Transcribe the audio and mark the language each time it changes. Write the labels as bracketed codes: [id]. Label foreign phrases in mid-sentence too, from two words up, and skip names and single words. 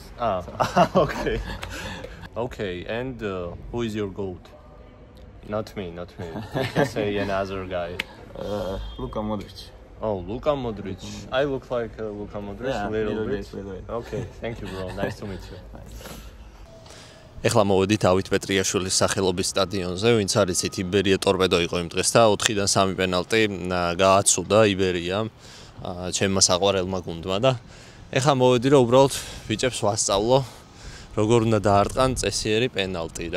[en] Okay. Okay, and who is your goat? Not me. You can say another guy. Luka Modric. Oh, Luka Modric. I look like Luka Modric a little bit. Okay, thank you bro. Nice to meet you. [ka] ეხლა მოვედით დავით პეტრიაშვილის სახელობის სტადიონზე, ვინც არის იბერია ტორპედო იყო იმ დღეს და 4-დან 3 პენალტი გააცუდა იბერიამ ჩემმა საყვარელმა გუნდმა და ეხლა მოვედი რომ უბრალოდ ბიჭებს ვასწავლო როგორ უნდა დაარტყან წესიერი პენალტი რა.